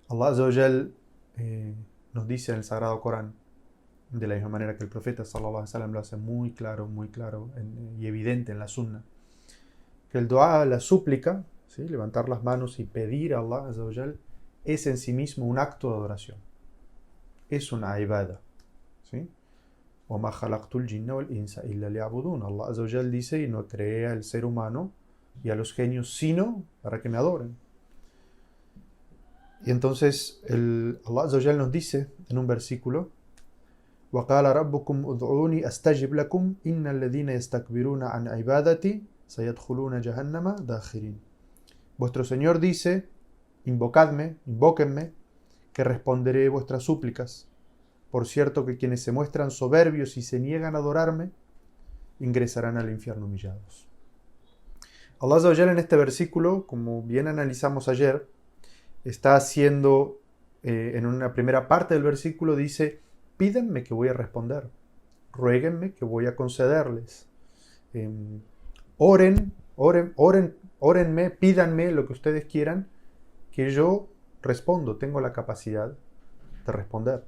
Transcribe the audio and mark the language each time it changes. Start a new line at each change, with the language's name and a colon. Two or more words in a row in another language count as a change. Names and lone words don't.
Arabic: عز وجل
Spanish: nos dice en el Sagrado Corán, de la misma manera que el profeta
Arabic: صلى الله عليه وسلم
Spanish: lo hace muy claro y evidente en la sunna, que el dua, la súplica, ¿sí? Levantar las manos y pedir a Allah
Arabic: عز وجل,
Spanish: es en sí mismo un acto de adoración, es una ibada, ¿sí?
Arabic: وَمَا خَلَقْتُ الْجِنَّ وَالْإِنسَ إِلَّا لِيَعْبُدُونَ.
Spanish: Allah
Arabic: عز وجل
Spanish: dice, y no creé al ser humano y a los genios sino para que me adoren. Y entonces Allah
Arabic: عز وجل
Spanish: nos dice en un versículo,
Arabic: وَقَالَ رَبُّكُمْ أُدْعُونِي أَسْتَجِبْ لَكُمْ إِنَّ الَّذِينَ يَسْتَكْبِرُونَ عَنْ عِبَادَتِي سَيَدْخُلُونَ جَهَنَّمَ دَاخِرِينَ.
Spanish: Vuestro Señor dice, invóquenme, que responderé vuestras súplicas. Por cierto que quienes se muestran soberbios y se niegan a adorarme, ingresarán al infierno humillados. Allah
Arabic: عز وجل
Spanish: en este versículo, como bien analizamos ayer, está haciendo, en una primera parte del versículo dice, pídenme que voy a responder, ruéguenme que voy a concederles, órenme, pídanme lo que ustedes quieran, que yo respondo, tengo la capacidad de responder.